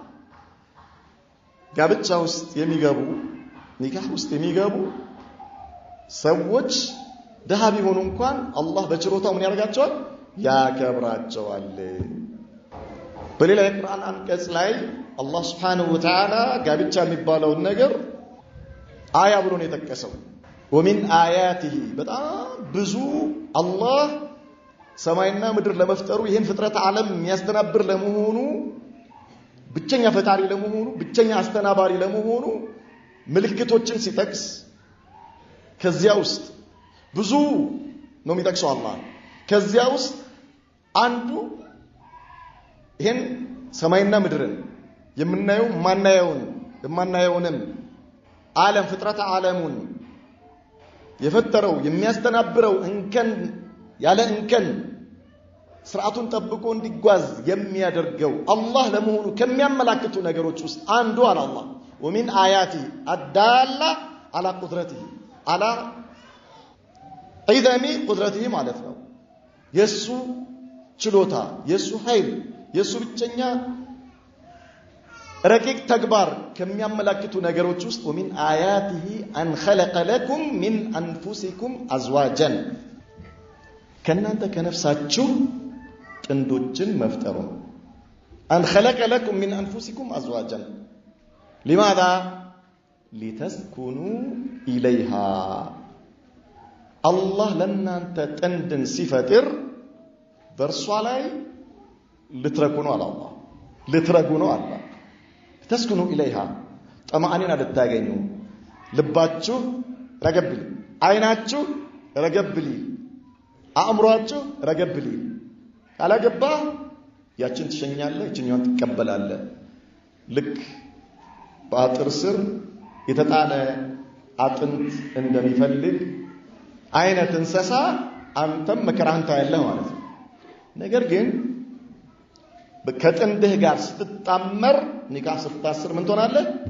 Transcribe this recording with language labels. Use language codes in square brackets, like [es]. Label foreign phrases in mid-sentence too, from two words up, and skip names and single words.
[am] ጋብቻ ውስጥ የሚገቡ ኒካህ ውስጥ የሚገቡ ሰዎች ደሃ ቢሆኑ እንኳን አላህ በችሮታው ምን ያደርጋቸዋል ያከብራቸዋል በሌላ የቁርአን አንቀጽ ላይ አላህ [ar] سبحانه و [am] Ta'ala ጋብቻ የሚባለውን ነገር አያ ብሎ ነው የጠቀሰው [ar] ومن آياته [am] በጣም ብዙ አላህ ሰማይና ምድር ለመፍጠሩ ይሄን ፍጥረት ዓለም የሚያስተናብር ለመሆኑ ብቸኛ ፈጣሪ ለመሆኑ ብቸኛ አስተናባሪ ለመሆኑ ምልክቶችን ሲጠቅስ ከዚያ ውስጥ ብዙ ነው የሚጠቅሰው አላህ ከዚያ ውስጥ አንዱ ይሄን ሰማይና ምድርን የምናየው የማናየውንም ዓለም ፍጥረት ዓለሙን የፈጠረው የሚያስተናብረው እንከን ያለ እንከን ስርዓቱን ጠብቆ እንዲጓዝ የሚያደርገው አላህ ለመሆኑ ከሚያመላክቱ ነገሮች ውስጥ አንዱ አለ አላህ [ar] ومن آياته الدالة على قدرته على عظم قدرته [am] ማለት ነው የሱ ችሎታ የሱ ኃይል የሱ ብቸኛ ረቂቅ ተግባር ከሚያመላክቱ ነገሮች ውስጥ [ar] ومن آياته أن خلق لكم من أنفسكم أزواجا [am] ከናንተ ከነፍሳችሁ ጥንዶችን መፍጠሩ [ar] أن خلق لكم من أنفسكم أزواجا لماذا لتسكنوا إليها [am] አላህ ለእናንተ ጥንድን ሲፈጥር በእርሷ ላይ ልትረጉ ነው አለ አላህ። ልትረጉ ነው አለ። [ar] تسكنوا إليها [am] ጠማአኒና ልታገኙ ልባችሁ ረገብ ሊል፣ አይናችሁ ረገብ ሊል፣ አእምሯችሁ ረገብ ሊል። ካላገባ ያችን ትሸኛለህ፣ እችኛዋን ትቀበላለህ። ልክ በአጥር ስር የተጣለ አጥንት እንደሚፈልግ አይነት እንስሳ አንተም መከራህን ታያለህ ማለት ነው። ነገር ግን ከጥንድህ ጋር ስትጣመር ኒካህ ስታስር ምን ትሆናለህ?